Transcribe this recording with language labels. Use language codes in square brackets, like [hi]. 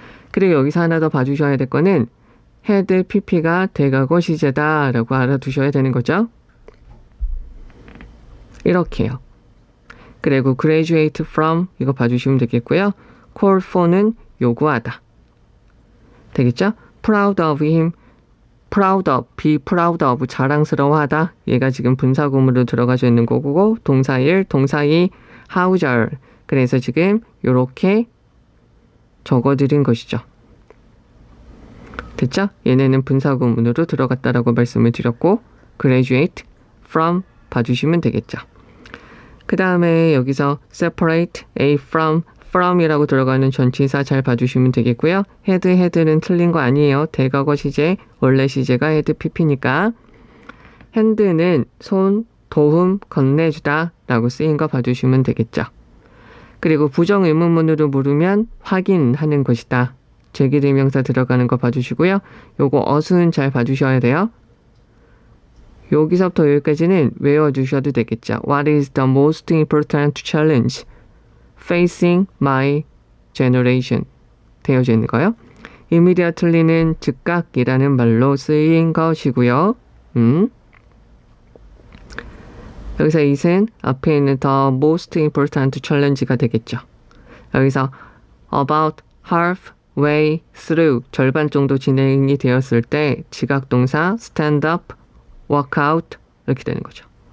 [ko] 그리고 여기서 하나 더 봐주셔야 될 거는 had pp가 대가고 시제다 라고 알아두셔야 되는 거죠. 이렇게요. 그리고 graduate from 이거 봐주시면 되겠고요. call for는 요구하다. 되겠죠? [en] proud of him, be proud of [ko] 자랑스러워하다. 얘가 지금 분사구문으로 들어가져 있는 거고, 동사 1, 동사 2, how's. 그래서 지금 요렇게 적어드린 것이죠. 됐죠? 얘네는 분사구문으로 들어갔다라고 말씀을 드렸고, graduate from 봐주시면 되겠죠. 그 다음에 여기서 [en] separate A from [ko] 이라고 들어가는 전치사 잘 봐주시면 되겠고요. had는 틀린 거 아니에요. 대과거 시제, 원래 시제가 had pp니까 hand는 손, 도움, 건네주다 라고 쓰인 거 봐주시면 되겠죠. 그리고 부정 의문문으로 물으면 확인하는 것이다. 제기대명사 들어가는 거 봐주시고요. 요거 어순 잘 봐주셔야 돼요. 여기서부터 여기까지는 외워주셔도 되겠죠. [en] What is the most important challenge facing my generation? [ko] 되어져 있는 거요. immediately는 즉각이라는 말로 쓰인 것이고요. 여기서 it은 앞에 있는 [en] the most important challenge [ko] 가 되겠죠. 여기서 [en] about halfway through [ko] 절반 정도 진행이 되었을 때 지각동사 [en] stand up, walk out [ko] 이렇게 되는 거죠.